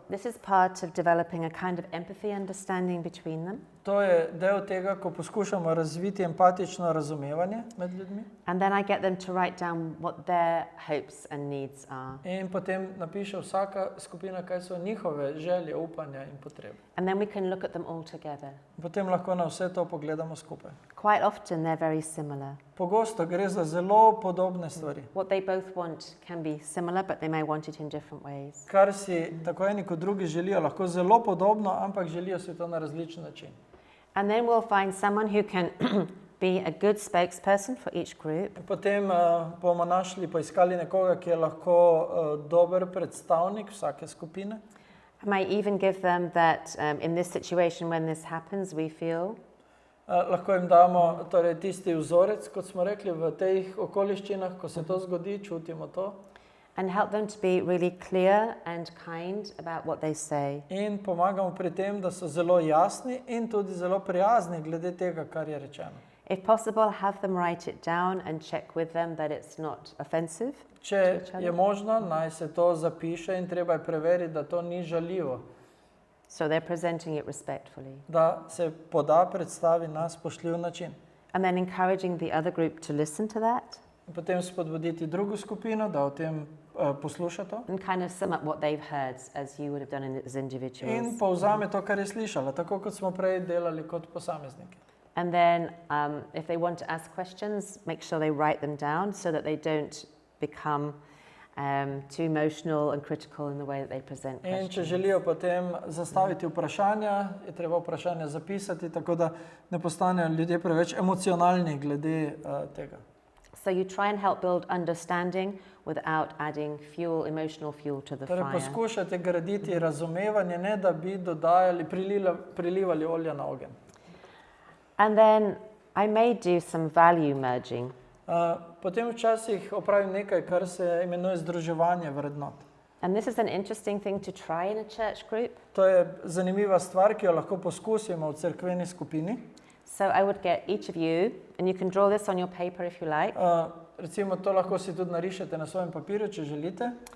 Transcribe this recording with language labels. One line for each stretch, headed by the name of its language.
English: This is part of developing a kind of empathy understanding between them.
Slovenian: To je del tega, ko poskušamo razviti empatično razumevanje med ljudmi.
English: And then I get them to write down what their hopes and needs are.
Slovenian: In potem napiše vsaka skupina, kaj so njihove želje, upanja in potrebe.
English: And then we can look at them all together.
Slovenian: Potem lahko na vse to pogledamo skupaj.
English: Quite often they're very similar.
Slovenian: pogosto gre za zelo podobne stvari.
English: What they both want can be similar, but they may want it in different ways.
Slovenian: Kar si tako eni kot drugi želijo, lahko zelo podobno, ampak želijo si to na različen način.
English: And then we'll find someone who can be a good spokesperson for each group.
Slovenian: Potem bomo poiskali nekoga, ki je lahko dober predstavnik vsake skupine.
English: I may even give them that in this situation, when this happens, we feel.
Slovenian: Lahko jim damo torej, tisti vzorec, kot smo rekli, v teh okoliščinah, ko se to zgodi, čutimo to.
English: And help them to be really clear and kind about what they say.
Slovenian: In pomagamo pri tem, da so zelo jasni in tudi zelo prijazni glede tega, kar je rečeno.
English: If possible, have them write it down and check with them that it's not offensive.
Slovenian: Če je možno, naj se to zapiše in treba je preveriti, da to ni žaljivo.
English: So they're presenting it respectfully.
Slovenian: Da se poda, predstavi na spoštljiv način.
English: And then encouraging the other group to listen to that.
Slovenian: In potem spodbuditi drugo skupino, da o tem posluša to.
English: And kind of sum up what they've heard as you would have done as individuals.
Slovenian: In povzame to, kar je slišala, tako kot smo prej delali kot posamezniki.
English: And then if they want to ask questions, make sure they write them down so that they don't become too emotional and critical in the way that they present questions.
Slovenian: In če želijo potem zastaviti vprašanja, je treba vprašanja zapisati, tako da ne postanejo ljudje preveč emocionalni glede tega.
English: So you try and help build understanding without adding fuel, emotional fuel to the
Slovenian: Torej
English: fire.
Slovenian: poskušate graditi razumevanje, ne da bi dodajali, prilivali olja na ogenj.
English: And then I may do some value merging.
Slovenian: Potem včasih opravim nekaj, kar se imenuje združevanje vrednot.
English: And this is an interesting thing to try in a church group.
Slovenian: To je zanimiva stvar, ki jo lahko poskusimo v cerkveni skupini.
English: So I would get each of you, and you can draw this on your paper if you like,
Slovenian: Recimo to lahko si tudi narišete na svojem papirju, če želite.